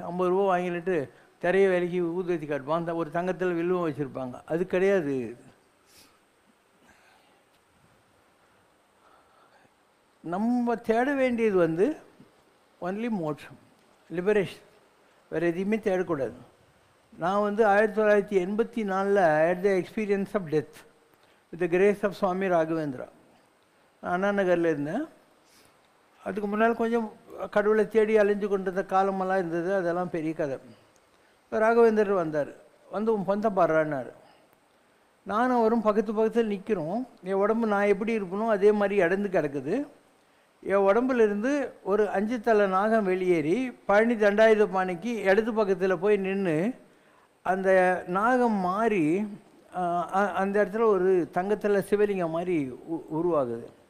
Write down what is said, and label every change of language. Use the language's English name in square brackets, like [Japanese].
[Tamil] 50 ரூபா வாங்கிட்டு திரைய வேலைக்கு ஊதுவத்தி காட்டுவான். ஒரு தங்கத்தில் வில்லுவம் வச்சுருப்பாங்க. அது கிடையாது. நம்ம தேட வேண்டியது ஒன்லி மோட்சம், லிபரேஷன். வேறு எதையுமே தேடக்கூடாது. நான் [English] 1984 had the experience of death with the grace of Swami Raghavendra. [Tamil] நான் அண்ணா நகரில் இருந்தேன். அதுக்கு முன்னால் கொஞ்சம் கடவுளை தேடி அலைஞ்சு கொண்டிருந்த காலமெல்லாம் இருந்தது. அதெல்லாம் பெரிய கதை. ராகவேந்தர் வந்தார். உன் பந்தம் பாடுறான்னாரு. நானும் அவரும் பக்கத்தில் நிற்கிறோம். என் உடம்பு நான் எப்படி இருப்பனோ அதே மாதிரி இடந்து கிடக்குது. என் உடம்புலேருந்து ஒரு 5 தலை நாகம் வெளியேறி பழனி தண்டாயுதபாணிக்கு இடது பக்கத்தில் போய் நின்று அந்த நாகம் மாறி அந்த இடத்துல ஒரு தங்கத்தில் சிவலிங்கம் மாதிரி உருவாகுது.